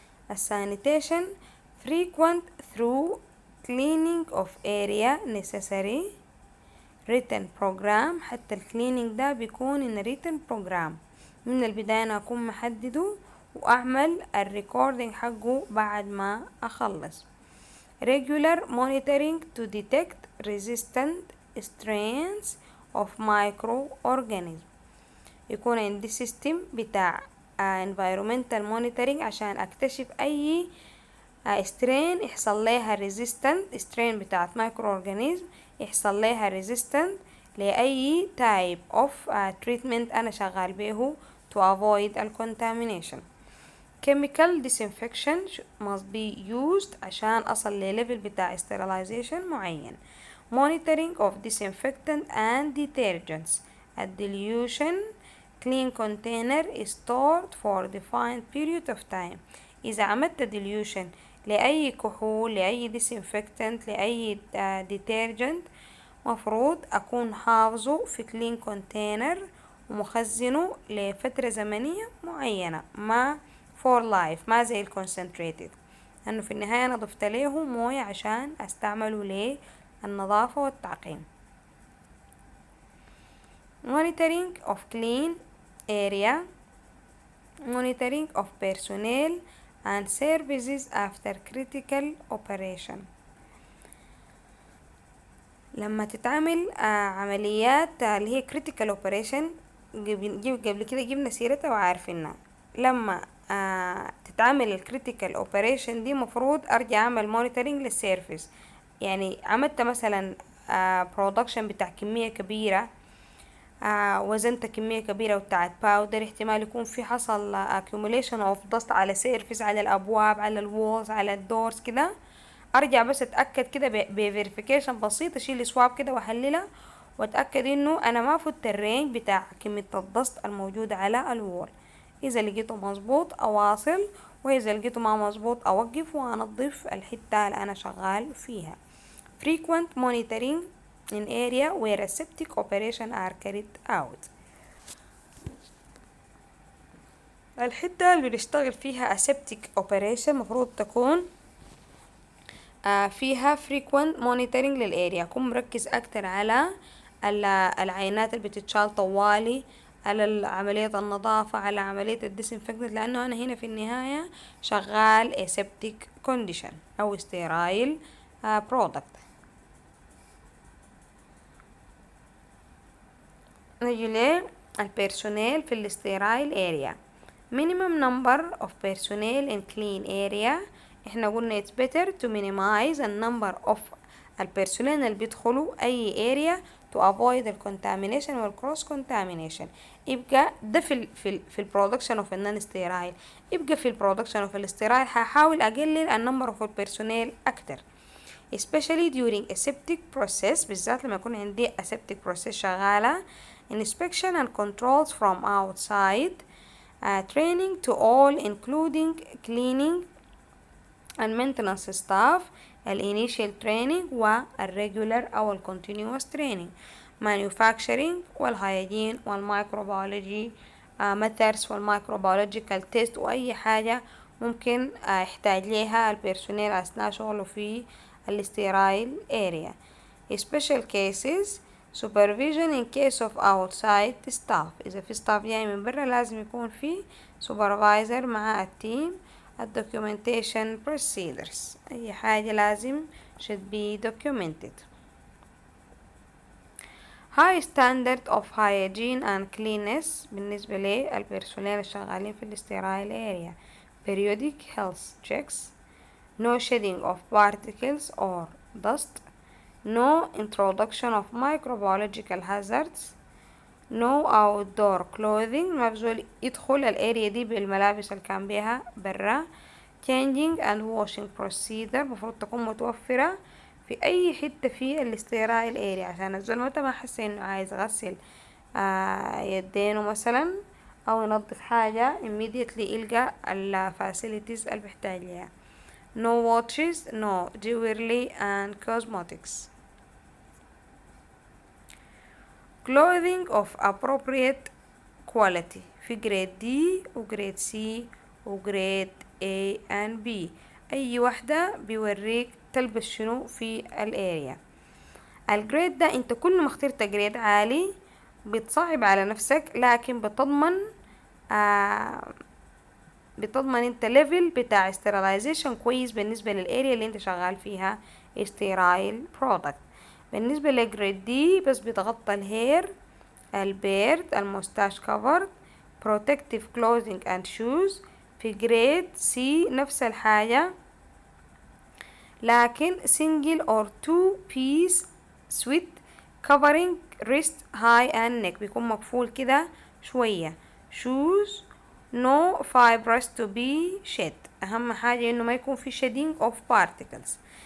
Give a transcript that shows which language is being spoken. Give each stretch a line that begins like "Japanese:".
English: السانيتيشن frequent through cleaning of area necessary written program.
Arabic: حتى الكلينينج ده بيكون
English: in written program،
Arabic: من البداية انا اكون محدده واعمل الريكوردينج حقه بعد ما اخلص.
English: regular monitoring to detect resistant strains of microorganisms،
Arabic: يكون عندي سيستم بتاع
English: environmental monitoring
Arabic: عشان اكتشف اي
English: strain
Arabic: يحصل لها
English: resistant strain بتاعت microorganism، يحصل لها resistant لأي type of treatment
Arabic: أنا شغال به
English: to avoid contamination. chemical disinfection must be used
Arabic: عشان أصل لليفل بتاع
English: sterilization معين. monitoring of disinfectant and detergents. a dilution clean container is stored for defined period of time.
Arabic: إذا عملت dilution لأي كحول، لأي disinfectant، لأي detergent، مفروض أكون حافظه في clean container ومخزنه لفترة زمنية معينة، ما for life، ما زي الكونسنتريتد، لأنه في النهاية أنا ضفت له موية عشان أستعمله للنظافة والتعقيم.
English: monitoring of clean area. monitoring of personnel and services after critical operation.
Arabic: لما تتعمل عمليات اللي هي critical operation، قبل كده جبنا سيرتها وعارفينها. لما تتعمل الكريتيكال اوبريشن دي مفروض ارجع اعمل مونيتورنج للسيرفيس. يعني عملت مثلا برودكشن بتاع كمية كبيرة، وزنت كمية كبيرة وبتاعت باودر، احتمال يكون في حصل accumulation of dust على سيرفيس، على الابواب، على الوولز، على الدورز كده. ارجع بس اتاكد كده بفيريفيكيشن بسيط، اشيل سواب كده واحللها واتاكد انه انا ما فوت الرينج بتاع كمية الدست الموجودة على الوول. اذا لقيته مظبوط اواصل، واذا لقيته ما مظبوط اوقف وانظف الحتة اللي انا شغال فيها.
English: frequent monitoring in area where a septic operation are carried out.
Arabic: الحتة اللي بنشتغل فيها aseptic operation مفروض تكون فيها
English: frequent monitoring
Arabic: للاريا، أكون مركز أكتر على العينات اللي بتتشال طوالي، على عملية النظافة، على عملية الديسنفكتنت، لأنه أنا هنا في النهاية شغال
English: aseptic condition
Arabic: أو sterile product. نجي للبيرسونيل في الستيرايل اريا.
English: minimum number of personnel in clean area.
Arabic: احنا قلنا
English: it's better to minimize the number of البيرسونيل
Arabic: اللي بيدخلوا اي
English: area to avoid the contamination وال cross contamination.
Arabic: يبقى ده في البرودكشن اوف النون ستيرايل. يبقى في البرودكشن اوف الستيرايل هحاول اقلل النمبر اوف البيرسونيل اكتر،
English: especially during aseptic process،
Arabic: بالذات لما يكون عندي aseptic process شغالة.
English: inspection and controls from outside. training to all including cleaning and maintenance staff. initial training والregular أو continuous training.
Arabic: manufacturing والhygiene والmicrobiology methods والmicrobiological test، وأي حاجة ممكن يحتاج ليها البيرسونيل أثناء شغله في الستيرايل اريا.
English: special cases supervision in case of outside staff.
Arabic: إذا في staff جاي من برا لازم يكون في supervisor مع التيم.
English: documentation procedures
Arabic: أي حاجة لازم
English: should be documented. high standard of hygiene and cleanliness
Arabic: بالنسبة للبرسونيل الشغالين في الستيرايل
English: area. periodic health checks. no shedding of particles or dust. no introduction of microbiological hazards. no outdoor clothing
Arabic: ما بزول يدخل الاريا دي بالملابس اللي كان بيها برا.
English: changing and washing procedure
Arabic: مفروض تكون متوفرة في اي حتة في الاستيرايل اريا عشان الزول متى ما حس انه عايز يغسل يدينه مثلا او ينظف حاجة immediately يلقى الفاسيلتيز اللي بيحتاج ليها.
English: no watches no jewelry and cosmetics. clothing of appropriate quality
Arabic: في جريد D وجريد C وجريد A
English: and B.
Arabic: أي واحدة بيوريك تلبس شنو في الاريا. الجريد ده انت كل ما اخترت جريد عالي بتصعب على نفسك لكن بتضمن انت ليفل بتاع sterilization كويس بالنسبة للاريا اللي انت شغال فيها sterile product. بالنسبة لجريد دي بس بتغطى الهير البيرد الموستاش كفر
English: protective clothing and shoes. في grade C نفس الحاجة لكن single or two piece suit covering wrist high and neck
Arabic: بيكون مقفول كده شوية.
English: shoes no fibers to be shed
Arabic: أهم حاجة إنه ما يكون في
English: shedding of particles.